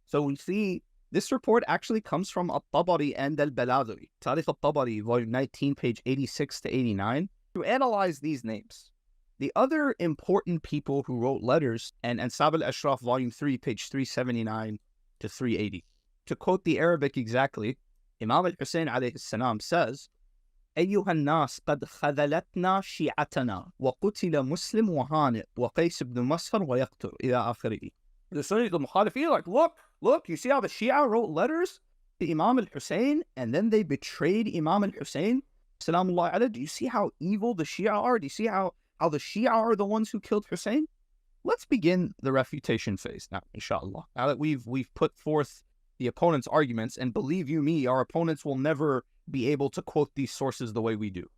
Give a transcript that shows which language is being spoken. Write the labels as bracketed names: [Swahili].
[English] So we see this report actually comes from al-Tabari and al-Baladhi, Tarikh al-Tabari, volume 19, page 86 to 89, to analyze these names. The other important people who wrote letters, and Ansab al-Ashraf, volume 3, page 379 to 380. To quote the Arabic exactly, Imam al-Husayn alayhi salam says, [Arabic] أيها الناس قد خذلتنا شيعتنا وقتل مسلم وهانئ وقيس بن مسهر ويقتل إلى آخره. [English] The Sunnis, the Mukhalifin, like, look, you see how the Shia wrote letters to Imam al-Husayn and then they betrayed Imam al-Husayn, salamullahi alayhi. Do you see how evil the Shia are? Do you see how the Shia are the ones who killed Hussein? Let's begin the refutation phase now, inshallah. Now that we've put forth the opponent's arguments, and believe you me, our opponents will never be able to quote these sources the way we do.